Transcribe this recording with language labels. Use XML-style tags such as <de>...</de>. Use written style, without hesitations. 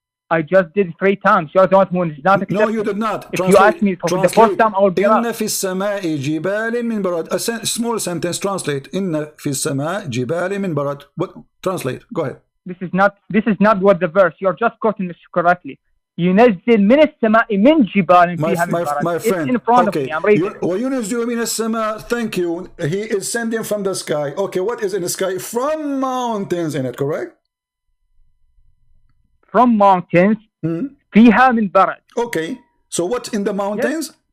<en>I just did 3 times. You're the one who is not accepting. No, you did not. If you ask me for the first time, I will be</en> <ar>Inna fi samai jibalin min barad.</ar> <en>A small sentence. Translate.</en> <ar>Inna fi samai jibalin min barad.</ar> <en>What? Translate. Go ahead. This is not what the verse. You're just quoting this correctly.</en> <ar>ينزل من السماء من جبال فيها من برد.</ar> <en>My friend. It's in front of me. I'm reading.</en> <ar>وينزل من السماء.</ar> <en>Thank you. He is sending from the sky. Okay, what is in the sky? From mountains in it, correct? From mountains.</en> <ar>فيها من برد.</ar> <en>Okay. So what's in the mountains?</en>